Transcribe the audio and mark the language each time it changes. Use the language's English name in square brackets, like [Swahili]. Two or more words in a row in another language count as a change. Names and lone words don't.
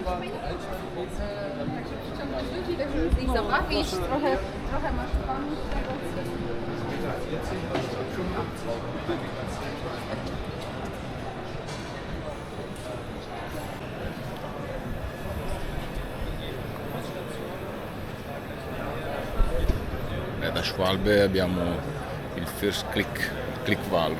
[Polish] I zobaczysz, trochę masz pan tego. [Italian] Da Schwalbe abbiamo il First Click Valve.